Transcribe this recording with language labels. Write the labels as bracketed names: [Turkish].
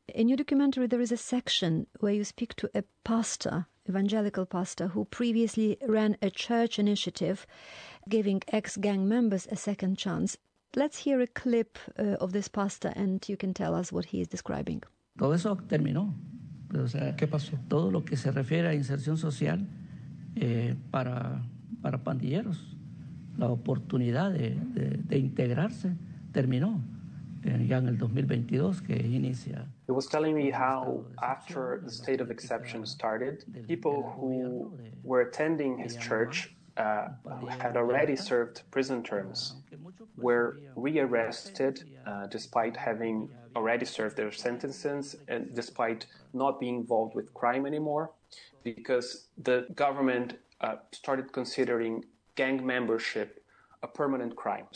[English] In your documentary, there is a section where you speak to a pastor, evangelical pastor, who previously ran a church initiative giving ex-gang members a second chance. Let's hear a clip of this pastor and you can tell us what he is describing. [Spanish] Todo eso terminó. O sea, ¿qué pasó? Todo lo que se refiere a inserción social para pandilleros, la oportunidad de integrarse terminó ya en el 2022 que inicia. [English] He was telling me how after the state of exception started, people who were attending his church had already served prison terms were rearrested despite having already served their sentences and despite not being involved with crime anymore, because the government started considering gang membership a permanent crime.